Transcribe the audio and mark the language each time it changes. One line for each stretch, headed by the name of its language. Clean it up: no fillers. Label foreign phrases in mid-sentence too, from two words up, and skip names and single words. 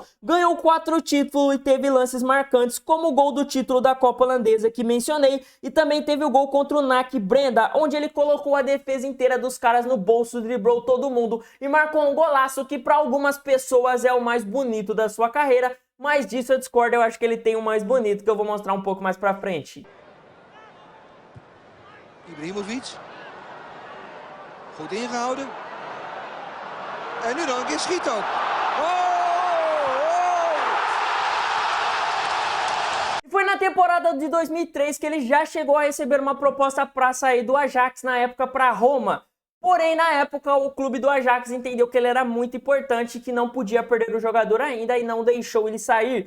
Portuguese: Ganhou 4 títulos e teve lances marcantes, como o gol do título da Copa Holandesa que mencionei, e também teve o gol contra o NAC Breda, onde ele colocou a defesa inteira dos caras no bolso, driblou todo mundo e marcou um golaço que para algumas pessoas é o mais bonito da sua carreira, mas disso eu discordo, eu acho que ele tem o mais bonito, que eu vou mostrar um pouco mais pra frente.
Dutch: Ibrahimovic. Goed ingehouden. En nu nog een keer schiet ook.
Portuguese: E foi foi na temporada de 2003 que ele já chegou a receber uma proposta para sair do Ajax, na época para Roma. Porém, na época, o clube do Ajax entendeu que ele era muito importante, que não podia perder o jogador ainda e não deixou ele sair.